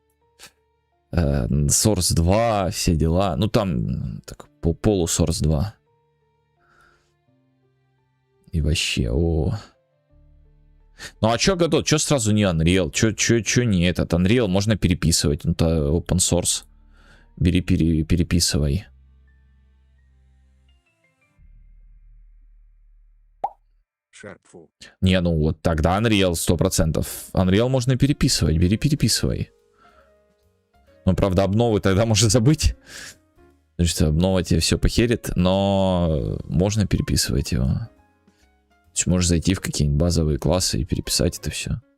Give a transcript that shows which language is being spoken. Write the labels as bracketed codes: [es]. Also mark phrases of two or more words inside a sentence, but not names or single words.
[ru] Source 2, все дела. Ну там так, полу Source 2. И вообще, о. Ну а чё Godot? Чё сразу не Unreal? Чё не этот? Unreal можно переписывать. Ну то [en] open source. [ru] Бери, переписывай. Шарпфу. Не, ну вот тогда Unreal 100%. Unreal можно переписывать. Бери, переписывай. Ну, правда, обновы тогда можно забыть. Потому что обнова тебе все похерит. Но можно переписывать его. То есть можешь зайти в какие-нибудь базовые классы и переписать это все.